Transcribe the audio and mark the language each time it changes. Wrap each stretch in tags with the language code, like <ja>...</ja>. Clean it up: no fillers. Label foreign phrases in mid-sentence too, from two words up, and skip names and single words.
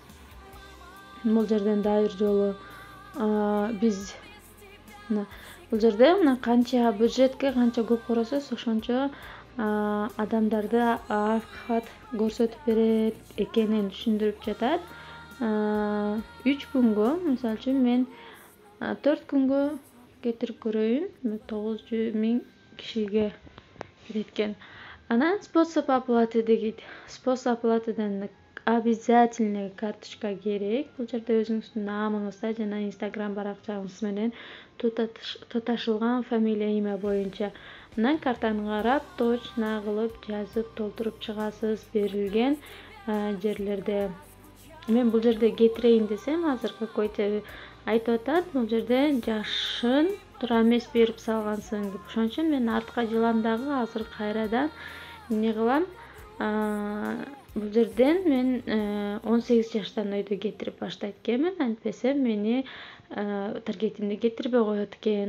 <ky>Бул жерден дагы бир жолу биз бул жерде мына канча бюджетке канча көп көрөсөз, ошончо адамдарды охват көрсөтүп берет экенин түшүндүрүп жатат. 3 күнгө, мисалы үчүн мен 4 күнгө кетирип көрөйүн. 900 000 кишиге кеткен. Анан</ky> <ru>способ оплаты</ru> <ky>дегит.</ky> <ru>Способ оплатыдан обязательно</ru> <ky>карточка керек. Бул жерде өзүңүздүн намыңызда жана Instagram баракчаңыз менен туташылган</ky> <ru>фамилия, имя</ru> <ky>боюнча. Анан картаны карап, точно кылып жазып толтуруп чыгасыз берилген жерлерде. Мен бул жерде кетирейин десем, азыр какой-то айтып атат, бул жерде жашын туура эмес берип салгансың деп. Ошон үчүн мен артка жылам дагы азыр кайрадан эмне кылам? Бул жерден мен 18 жаштан өйдө кетирип баштайт экенмин, антпесе мени таргетимди кетирбей коет экен.</ky>